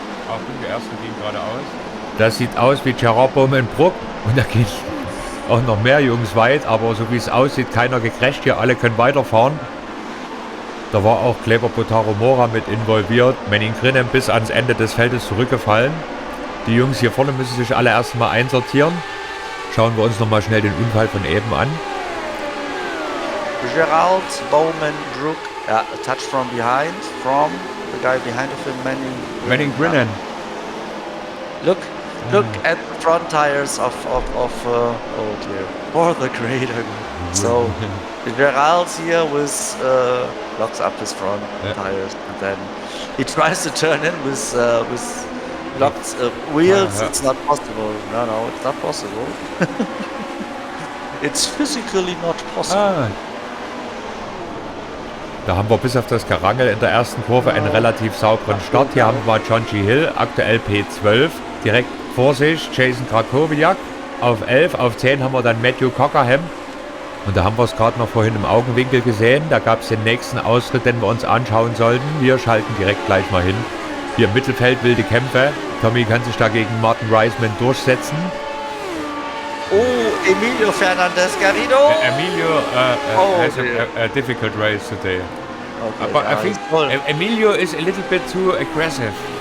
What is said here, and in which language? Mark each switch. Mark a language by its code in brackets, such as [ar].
[de] Auch die ersten gehen gerade aus. Das sieht aus wie Gerard Bowman Brook und da gehen auch noch mehr Jungs weit, aber so wie es aussieht, keiner gecrasht hier, alle können weiterfahren. Da war auch Kleber Botaro Mora mit involviert. Manning Grinnen bis ans Ende des Feldes zurückgefallen. Die Jungs hier vorne müssen sich alle erstmal einsortieren. Schauen wir uns nochmal schnell den Unfall von eben an. [en] Gerald Bowman Brook, a touch from behind, from the guy behind of him, Manning Grinnen. Look, look at the front tires of oh dear, for the grader. So Gerald here locks up his front tires, and then he tries to turn in with locked wheels. It's not possible. No, it's not possible. It's physically not possible. [de] Da haben wir bis auf das Gerangel in der ersten Kurve einen relativ sauberen Start. Hier haben wir John G. Hill, aktuell P12, direkt vor sich Jason Krakowiak auf 11, auf 10 haben wir dann Matthew Cockerham. Und da haben wir es gerade noch vorhin im Augenwinkel gesehen. Da gab es den nächsten Ausritt, den wir uns anschauen sollten. Wir schalten direkt gleich mal hin. Hier im Mittelfeld wilde Kämpfe. Tommy kann sich da gegen Martin Reisman durchsetzen. Oh, Emilio Fernandez Garrido. [en] Emilio has a difficult race today. Okay, But I think Emilio is a little bit too aggressive.